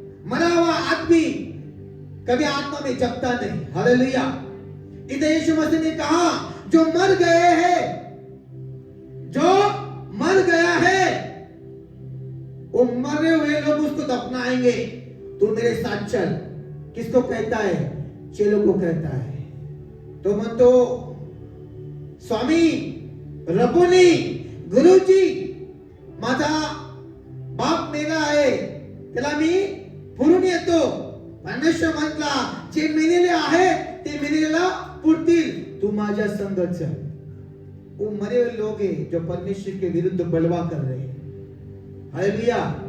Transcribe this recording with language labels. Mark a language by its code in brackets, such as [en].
[hi] मरा हुआ आदमी कभी आत्मा में जगता नहीं, हालेलुया। इधर यीशु मसीह ने कहा जो मर गए हैं, जो मर गया है, वो मरे हुए लोग उसको दफनाएंगे। तू मेरे साथ चल। किसको कहता है? चेलों को कहता है। [mr] तो मन तो स्वामी, रबुनी, गुरुजी, माझा बाप मेला आहे, त्याला मी पुरून येतो। परमेश्वर म्हटला जे मेलेले आहे ते मेलेला पुरतील, तू माझ्या संग चल। [hi] वो मरे हुए लोग हैं जो परमेश्वर के विरुद्ध बलवा कर रहे हैं, हालेलुया।